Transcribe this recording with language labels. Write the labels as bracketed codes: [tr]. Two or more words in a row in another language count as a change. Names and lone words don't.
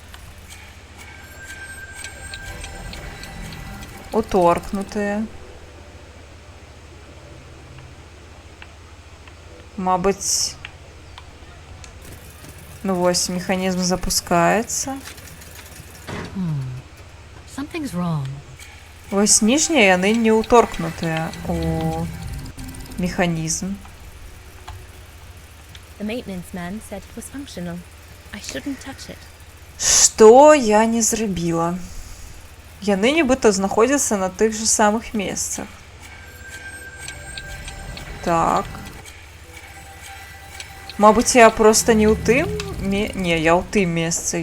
[be] Уторкнутая. Мабыць, ну вось механізм запускаецца. [en] Something's wrong. [be] Вось ніжнія яны не уторкнутыя у механізм. [en] The maintenance man said it was functional. I shouldn't touch it. [be] Што я не зрабіла? Яны нібыта знаходзяцца на тых жа самых месцах. Так. Мабыць, я проста не ў тым... Не, я ў тым месцы.